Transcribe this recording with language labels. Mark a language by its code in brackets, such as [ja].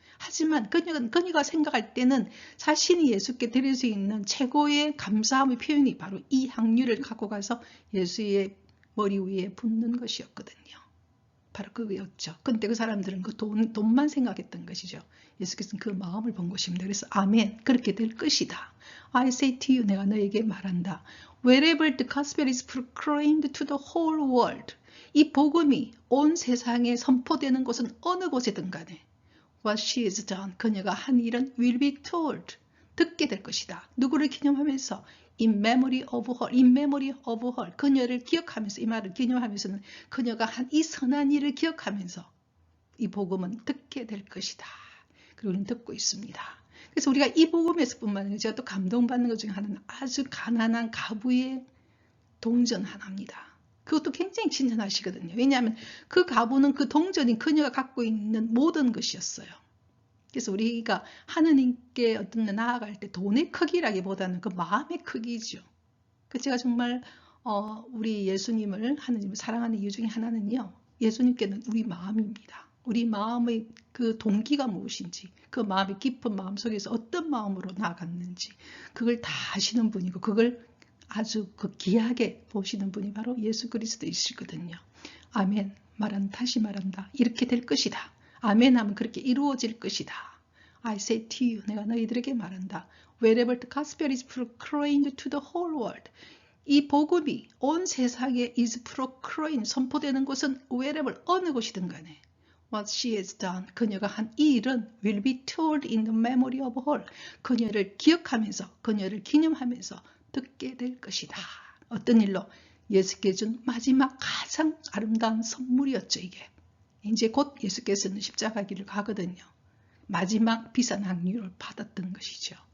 [ko] 하지만 그녀가 생각할 때는 자신이 예수께 드릴 수 있는 최고의 감사함의 표현이 바로 이 향유를 갖고 가서 예수의 머리 위에 붓는 것이었거든요. 바로 그거였죠. 근데 그 사람들은 그 돈만 생각했던 것이죠. 예수께서는 그 마음을 본 것입니다. 그래서 아멘, 그렇게 될 것이다. [en] I say to you, [ko] 내가 너에게 말한다. [en] Wherever the gospel is proclaimed to the whole world, [ko] 이 복음이 온 세상에 선포되는 곳은 어느 곳이든 간에 [en] what she has done, [ko] 그녀가 한 일은 [en] will be told, [ko] 듣게 될 것이다. 누구를 기념하면서 [en] in memory of her, [ko] 그녀를 기억하면서, 이 말을 기념하면서는 그녀가 한 이 선한 일을 기억하면서 이 복음은 듣게 될 것이다. 그리고 우리는 듣고 있습니다. 그래서 우리가 이 복음에서 뿐만 아니라 제가 또 감동받는 것 중에 하나는 아주 가난한 가부의 동전 하나입니다. 그것도 굉장히 친절하시거든요. 왜냐하면 그 가부는 그 동전이 그녀가 갖고 있는 모든 것이었어요. 그래서 우리가 하느님께 어떤 나아갈 때 돈의 크기라기보다는 그 마음의 크기죠. 제가 정말 우리 예수님을, 하느님을 사랑하는 이유 중에 하나는요, 예수님께는 우리 마음입니다. 우리 마음의 그 동기가 무엇인지, 그 마음의 깊은 마음 속에서 어떤 마음으로 나아갔는지 그걸 다 아시는 분이고 그걸 아주 그 귀하게 보시는 분이 바로 예수 그리스도이시거든요. 아멘. 다시 말한다. 이렇게 될 것이다. 아멘 하면 그렇게 이루어질 것이다. [en] I say to you, [ko] 내가 너희들에게 말한다. [en] Wherever the gospel is proclaimed to the whole world, [ko] 이 복음이 온 세상에 [en] is proclaimed, [ko] 선포되는 곳은 [en] wherever, [ko] 어느 곳이든 간에 [en] what she has done. [ko] 그녀가 한 이 일은 [en] will be told in the memory of her. [ko] 그녀를 기억하면서, 그녀를 기념하면서 듣게 될 것이다. 어떤 일로? 예수께 준 마지막 가장 아름다운 선물이었죠, 이게. 이제 곧 예수께서는 십자가 길을 가거든요. 마지막 비싼 향유를 받았던 것이죠.